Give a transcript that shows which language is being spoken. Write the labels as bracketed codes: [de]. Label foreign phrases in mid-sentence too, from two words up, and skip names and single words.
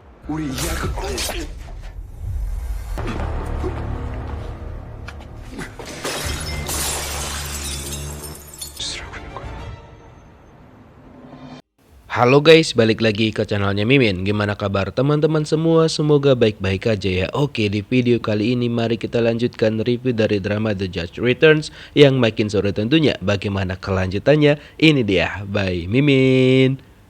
[ko] 우리 이야기 짓을 하고 있는 거야. [id] Halo guys, balik lagi ke channelnya Mimin. Gimana kabar teman-teman semua? Semoga baik-baik aja ya. Oke, di video kali ini mari kita lanjutkan review dari drama The Judge Returns yang makin seru tentunya. Bagaimana kelanjutannya? Ini dia, by Mimin.